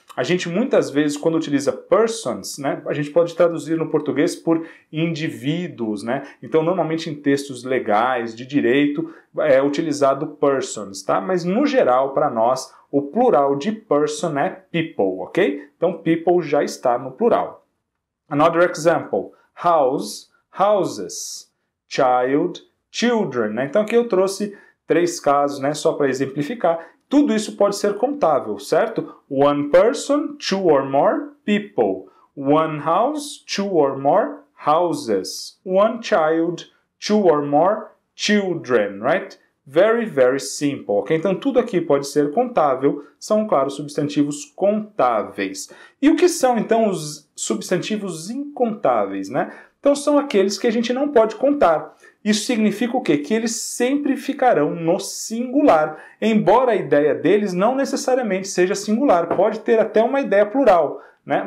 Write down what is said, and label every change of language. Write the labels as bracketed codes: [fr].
[pt] A gente muitas vezes, quando utiliza persons, né, a gente pode traduzir no português por indivíduos, né? Então, normalmente em textos legais, de direito, é utilizado persons, tá? Mas no geral, para nós, o plural de person é people, ok? Então, people já está no plural. [en] Another example, house, houses, child, children, né? [pt] Então aqui eu trouxe 3 casos, né, só para exemplificar. Tudo isso pode ser contável, certo? [en] One person, 2 or more people. One house, 2 or more houses. One child, 2 or more children, right? Very, very simple, ok? [pt] Então tudo aqui pode ser contável, são, claro, substantivos contáveis. E o que são, então, os substantivos incontáveis, né? Então são aqueles que a gente não pode contar. Isso significa o quê? Que eles sempre ficarão no singular, embora a ideia deles não necessariamente seja singular, pode ter até uma ideia plural, né?